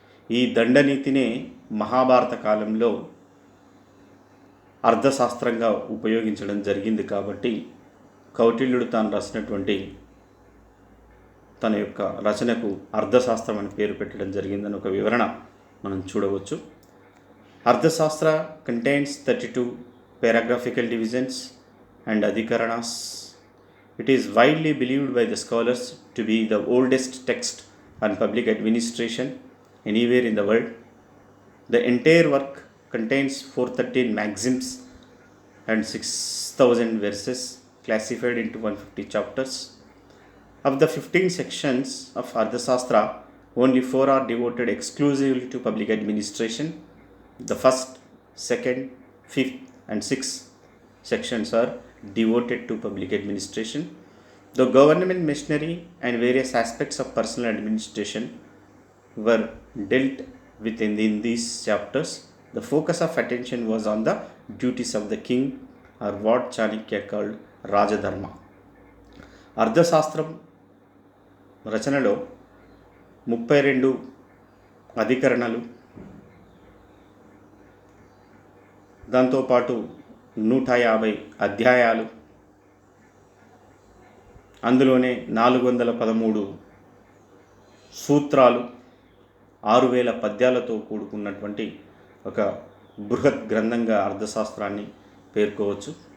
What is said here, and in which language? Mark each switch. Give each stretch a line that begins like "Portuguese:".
Telugu: ఈ దండనీతినే మహాభారత కాలంలో అర్థశాస్త్రంగా ఉపయోగించడం జరిగింది. కాబట్టి కౌటిల్యుడు తాను రాసినటువంటి తన యొక్క రచనకు అర్థశాస్త్రం అని పేరు పెట్టడం జరిగిందని ఒక వివరణ మనం చూడవచ్చు.
English: Arthashastra contains 32 paragraphical divisions and adhikaranas. It is widely believed by the scholars to be the oldest text on public administration anywhere in the world. The entire work contains 413 maxims and 6,000 verses classified into 150 chapters. Of the 15 sections of Ardhashastra, only 4 are devoted exclusively to public administration. The first, second, fifth and sixth sections are devoted to public administration. The government machinery and various aspects of personal administration were dealt with in these chapters. The focus of attention was on the duties of the king, or what Chanakya called Rajadharma.
Telugu: అర్థశాస్త్రం రచనలో 32 అధికరణలు, దాంతోపాటు 150 అధ్యాయాలు, అందులోనే 413 సూత్రాలు, 6000 పద్యాలతో కూడుకున్నటువంటి ఒక బృహత్ గ్రంథంగా అర్థశాస్త్రాన్ని పేర్కోవచ్చు.